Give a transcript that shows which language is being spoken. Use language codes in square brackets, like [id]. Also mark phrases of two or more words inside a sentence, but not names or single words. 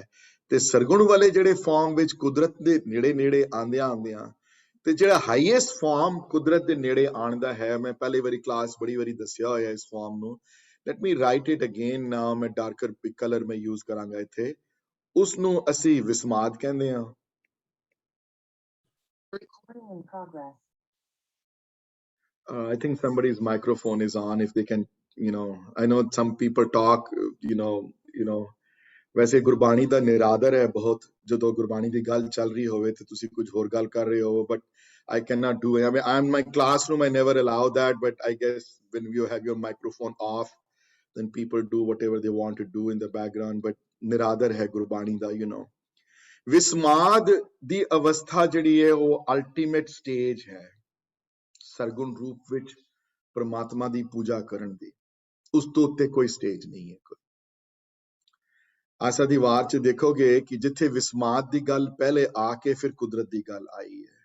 [pa] ਤੇ ਸਰਗੁਣ ਵਾਲੇ ਜਿਹੜੇ ਫਾਰਮ ਵਿੱਚ ਕੁਦਰਤ ਦੇ ਨੇੜੇ ਆਉਂਦਿਆਂ ਤੇ ਜਿਹੜਾ [en] highest form [pa] ਕੁਦਰਤ ਦੇ ਨੇੜੇ ਆਉਣ ਦਾ ਹੈ, ਮੈਂ ਪਹਿਲੀ ਵਾਰੀ ਕਲਾਸ ਬੜੀ ਵਾਰੀ ਦੱਸਿਆ ਹੋਇਆ ਇਸ ਫਾਰਮ ਨੂੰ। [en] Let me write it again now. ਮੈਂ darker color [pa] ਮੈਂ ਯੂਜ਼ ਕਰਾਂਗਾ ਇੱਥੇ। ਉਸ ਨੂੰ ਅਸੀਂ ਵਿਸਮਾਦ ਕਹਿੰਦੇ ਹਾਂ। [en] Recording in progress. I think somebody's microphone is on. If they can, I know some people talk, [pa] ਵੈਸੇ ਗੁਰਬਾਣੀ ਦਾ ਨਿਰਾਦਰ ਹੈ ਬਹੁਤ। ਜਦੋਂ ਗੁਰਬਾਣੀ ਦੀ ਗੱਲ ਚੱਲ ਰਹੀ ਹੋਵੇ ਤੇ ਤੁਸੀਂ ਕੁਝ ਹੋਰ ਗੱਲ ਕਰ ਰਹੇ ਹੋ, [en] but I cannot do it. I mean, I'm in my classroom, I never allow that, but I guess when you have your microphone off, then people do whatever they want to do in the background. [pa] But ਨਿਰਾਦਰ ਹੈ ਗੁਰਬਾਣੀ ਦਾ, ਵਿਸਮਾਦ ਦੀ ਅਵਸਥਾ ਜਿਹੜੀ ਹੈ ਉਹ [en] ultimate stage [pa] ਹੈ ਸਰਗੁਣ ਰੂਪ ਵਿੱਚ ਪ੍ਰਮਾਤਮਾ ਦੀ ਪੂਜਾ ਕਰਨ ਦੀ। ਉਸ ਤੋਂ ਉੱਤੇ ਕੋਈ ਸਟੇਜ ਨਹੀਂ ਹੈ। ਆਸਾ ਦੀ ਵਾਰ ਚ ਦੇਖੋਗੇ ਕਿ ਜਿੱਥੇ ਵਿਸਮਾਦ ਦੀ ਗੱਲ ਪਹਿਲੇ ਆ ਕੇ ਫਿਰ ਕੁਦਰਤ ਦੀ ਗੱਲ ਆਈ ਹੈ।